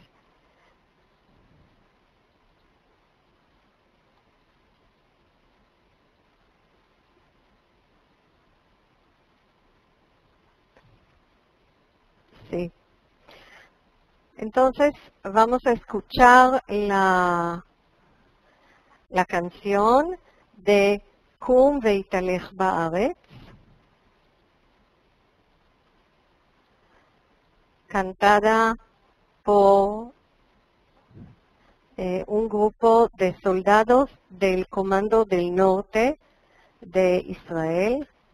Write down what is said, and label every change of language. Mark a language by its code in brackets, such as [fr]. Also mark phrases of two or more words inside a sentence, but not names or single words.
[es] Sí. Entonces vamos a escuchar la canción de קום והתהלך בארץ, cantada por un grupo de soldados del Comando del Norte de Israel.